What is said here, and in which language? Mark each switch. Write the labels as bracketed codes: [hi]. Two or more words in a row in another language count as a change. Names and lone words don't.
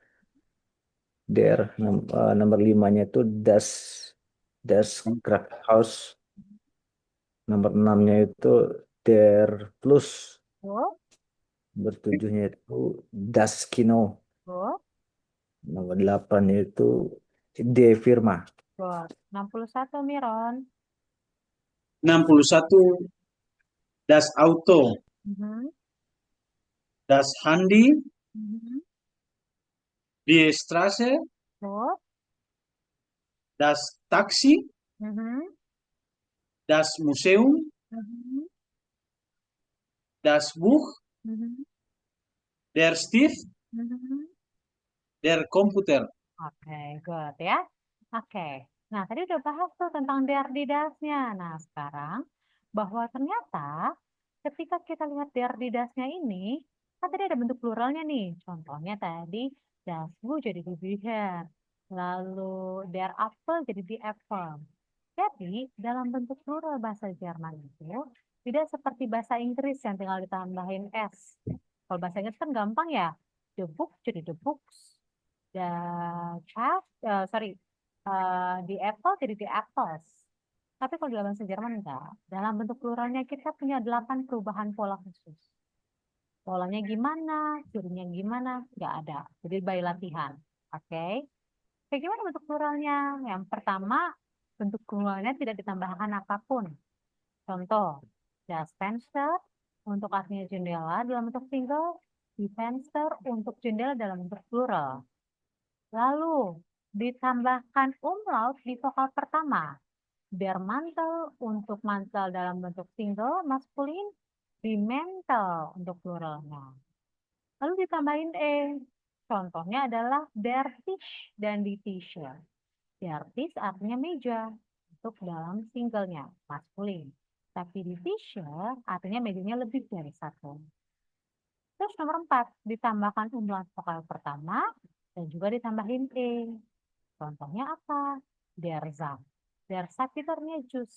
[id] Nomor 5-nya itu [de] Das House, [id] nomor 6-nya itu [de] Der Plus, [id] Tuh, nomor 7-nya itu [de] Das Kino, [id] tuh, nomor 8-nya itu [de] D Firma. [id] tuh. 61, Miron. [de] 61 Das Auto, Mhm, Das Handy, mhm. Die Straße, [id] Tuh, [de] Das Taxi, mhm, Das Museum, mhm, Das Buch, mhm, Der Stift, mhm. Der Computer. [id] Oke, good ya. Oke. Nah, tadi udah bahas tuh tentang DRDDAS-nya. Nah, sekarang bahwa ternyata ketika kita lihat der di dasnya ini, kan tadi ada bentuk pluralnya nih. Contohnya tadi, [de] das Buch [id] jadi di Bücher. Lalu [de] der Apfel [id] jadi di Apple. Jadi, dalam bentuk plural bahasa Jerman itu, tidak seperti bahasa Inggris yang tinggal ditambahin S. Kalau bahasa Inggris kan gampang ya. [en] The book jadi the books. The child, the apple jadi the apples. [id] Tapi kalau dalam bahasa Jerman enggak. Dalam bentuk pluralnya kita punya 8 perubahan pola khusus. Polanya gimana, cirinya gimana, nggak ada. Jadi by latihan. Oke. Kayak gimana bentuk pluralnya? Yang pertama, bentuk pluralnya tidak ditambahkan apapun. Contoh, [de] das Fenster [id] untuk artinya jendela dalam bentuk single, [de] die Fenster [id] untuk jendela dalam bentuk plural. Lalu, ditambahkan umlaut di vokal pertama. [de] Der Mantel [id] untuk mantel dalam bentuk single, maskulin, [de] die Mantel [id] untuk pluralnya. Lalu ditambahin E. Contohnya adalah [de] der Tisch [id] dan [de] die Tische. Der Tisch [id] artinya meja untuk dalam singlenya, maskulin. Tapi di Tische artinya mejanya lebih dari satu. Terus nomor 4, ditambahkan umlaut vokal pertama dan juga ditambahin E. Contohnya apa? [de] Der Sack. Der Sack [id] itu artinya jus.